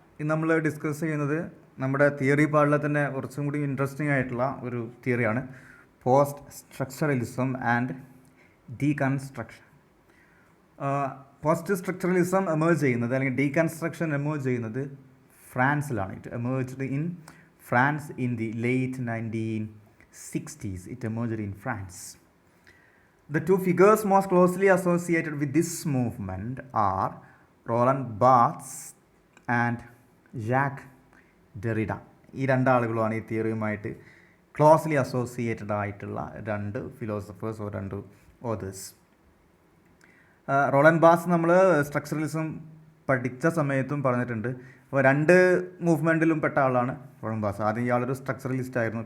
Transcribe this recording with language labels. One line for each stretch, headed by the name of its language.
Malayalam: ഇന്ന് നമ്മൾ ഡിസ്കസ് ചെയ്യുന്നത് നമ്മുടെ തിയറി പാർട്ടിലെ തന്നെ കുറച്ചും കൂടി ഇൻട്രസ്റ്റിംഗ് ആയിട്ടുള്ള ഒരു തിയറിയാണ് post structuralism and deconstruction. Post structuralism emerge ചെയ്യുന്നത് അല്ലെങ്കിൽ ഡീകൺസ്ട്രക്ഷൻ എമേർജ് ചെയ്യുന്നത് ഫ്രാൻസിലാണ്.
English: It emerged in France in the late 1960s. It emerged in France. The two figures most closely associated with this movement are Roland Barthes and Jacques Derrida.
Malayalam: ഈ രണ്ടാളുകളുമാണ് ഈ തിയറിയുമായിട്ട് closely associated ആയിട്ടുള്ള രണ്ട് philosophers, രണ്ട് authors. റോളൻ ബാർട്സ് നമ്മൾ structuralism പഠിച്ച സമയത്തും പറഞ്ഞിട്ടുണ്ട്. അപ്പോൾ രണ്ട് മൂവ്മെൻറ്റിലും പെട്ട ആളാണ് റോളൻ ബാർട്സ്. ആദ്യം ഇയാളൊരു സ്ട്രക്ചറലിസ്റ്റ് ആയിരുന്നു.